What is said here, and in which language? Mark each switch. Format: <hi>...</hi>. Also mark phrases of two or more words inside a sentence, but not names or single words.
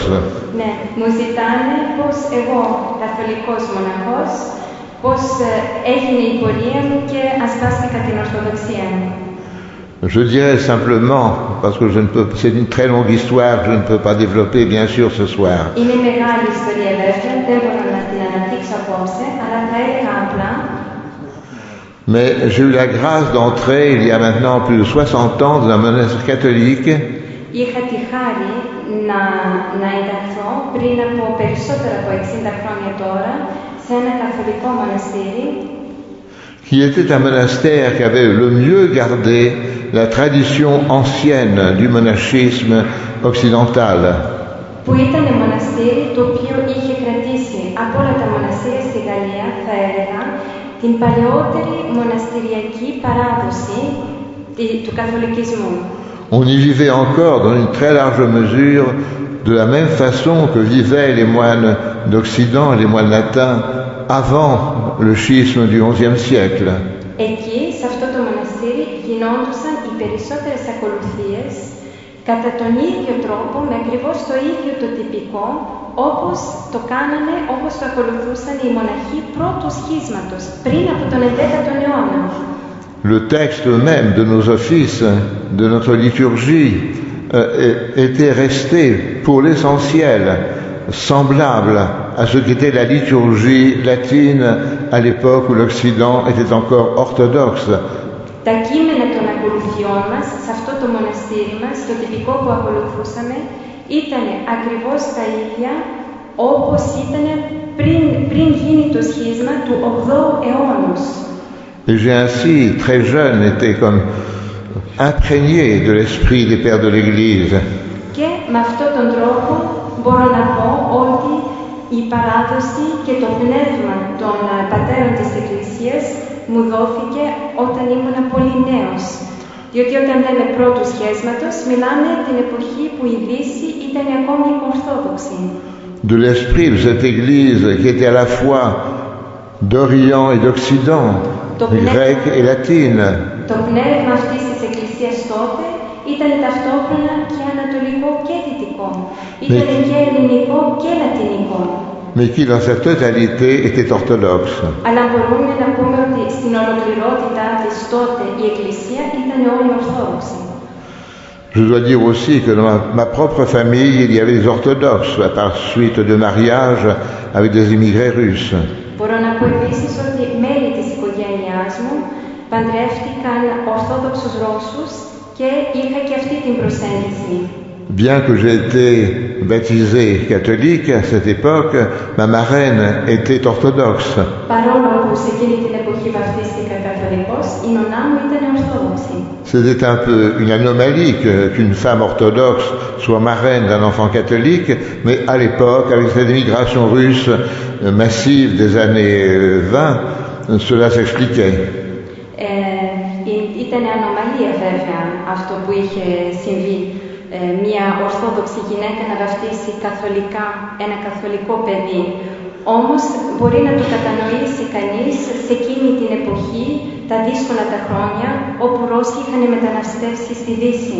<el>Ναι, μου ζητάνε πώς εγώ, καθολικός μοναχός, πώς έγινε η πορεία μου και ασπάστηκα την Ορθοδοξία.</el> <fr>Je dirais simplement, parce que c'est une très longue histoire que je ne peux pas développer bien sûr ce soir.</fr> <el>Είναι μεγάλη ιστορία βέβαια, δεν μπορώ να την αναπτύξω απόψε, αλλά θα έλεγα απλά.</el> <fr>Mais j'ai eu la grâce d'entrer il y a maintenant plus de 60 ans dans un monastère catholique.</fr> <el>Είχα τη χάρη να ενταχθώ πριν από περισσότερα από 60 χρόνια τώρα σε ένα καθολικό μοναστήρι,</el> <fr>qui était un monastère qui avait le mieux gardé la tradition ancienne du monachisme occidental.</fr> <el>που ήταν μοναστήρι το οποίο είχε κρατήσει από όλα τα μοναστήρια στη Γαλλία, θα έλεγα, την παλαιότερη μοναστηριακή παράδοση του καθολικισμού.</el> <fr>On y vivait encore dans une très large mesure de la même façon que vivaient les moines d'Occident et les moines latins avant le schisme du XIe siècle.</fr> <el>Εκεί, σε αυτό το μοναστήρι, γινόντουσαν οι περισσότερες ακολουθίες κατά τον ίδιο τρόπο, με ακριβώς το ίδιο το τυπικό, όπως το ακολουθούσαν οι μοναχοί πρώτου σχίσματος, πριν από τον 11ο αιώνα.</el> <fr>Le texte même de nos offices, de notre liturgie, était resté pour l'essentiel semblable à ce qu'était la liturgie latine à l'époque où l'Occident était encore orthodoxe.</fr> <el>Τα κείμενα των ακολουθιών μας, σε αυτό το μοναστήρι μας, το τυπικό που ακολουθούσαμε, ήταν ακριβώς τα ίδια όπως ήταν πριν γίνει το σχίσμα του 8ου αιώνος.</el> <fr>Et j'ai ainsi, très jeune, été comme imprégné de l'esprit des pères de l'Église.</fr> <el>Και με αυτόν τον τρόπο μπορώ να πω ότι η παράδοση και το πνεύμα των πατέρων της Εκκλησίας μου δόθηκε όταν ήμουν πολύ νέος. Διότι όταν λέμε πρώτου σχέσματος, μιλάμε την εποχή που η Δύση ήταν ακόμη ορθόδοξη.</el> <fr>De l'esprit de cette Église qui était à la fois d'Orient et d'Occident, grecque et latine.</fr> <el>Το πνεύμα αυτής της Εκκλησίας τότε ήταν ταυτόχρονα και ανατολικό και δυτικό. Ήταν και ελληνικό και λατινικό.</el> <fr>Mais qui dans sa totalité était orthodoxe.</fr> <el>Αλλά μπορούμε να πούμε ότι στην ολοκληρότητά της τότε η Εκκλησία ήταν όλη ορθόδοξη.</el> <fr>Je dois dire aussi que dans ma propre famille, il y avait des orthodoxes, à part suite de mariage avec des immigrés russes.</fr> <el>Μπορώ να πω επίσης ότι μέλη της οικογένειάς μου παντρεύτηκαν ορθόδοξους Ρώσους και είχα και αυτή την προσέγγιση.</el> <fr>Bien que j'ai été baptisé catholique à cette époque, ma marraine était orthodoxe.</fr> <el>Παρόλο που σε εκείνη την εποχή βαφτίστηκα καθολικός, η νονά μου ήταν ορθόδοξη.</el> <fr>C'était un peu une anomalie qu'une femme orthodoxe soit marraine d'un enfant catholique, mais à l'époque, avec cette immigration russe massive des années 20, cela s'expliquait.</fr> <el>Ήταν ανομαλία βέβαια αυτό που είχε συμβεί. Μια ορθόδοξη γυναίκα να βαφτίσει καθολικά ένα καθολικό παιδί. Όμως μπορεί να το κατανοήσει κανείς σε εκείνη την εποχή, τα δύσκολα τα χρόνια, όπου Ρώσοι είχαν μεταναστεύσει στη Δύση.</el>